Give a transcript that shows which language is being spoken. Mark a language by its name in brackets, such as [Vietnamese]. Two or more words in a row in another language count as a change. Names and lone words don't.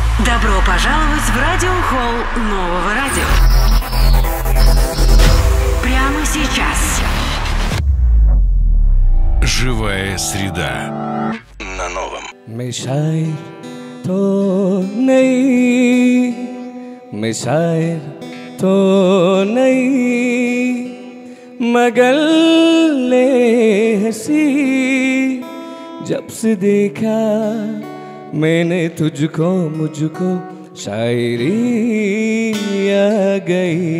[Russian] Добро пожаловать в радиохолл нового радио. Прямо сейчас. Живая среда на новом. [Hindi] मैं शायर तो नहीं, मैं शायर तो नहीं, मगर ले हंसी जब से देखा मैंने तुझको, मुझको शायरी आ गई।